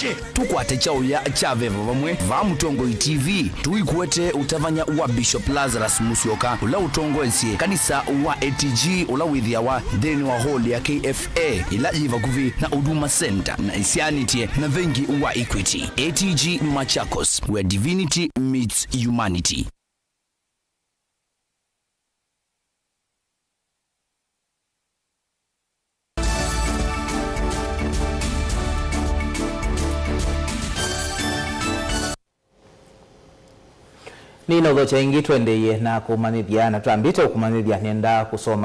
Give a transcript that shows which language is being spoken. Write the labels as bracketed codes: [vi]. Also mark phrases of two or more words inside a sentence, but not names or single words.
[kam] tukwate chao ya chavevo vamwe va Mutongoi TV tuikuete utavanya wa Bishop Lazarus Musyoka ula utongoesie kanisa wa ATG ula withia wa dheni wa hall ya KFA ila iva kuvi na Huduma Center na isianitie na vengi wa Equity. ATG Machakos, [en] where divinity meets humanity. [kam] Nina udhocha ingi tuendeye na kumanithia na tuambite ukumanithia nenda kusoma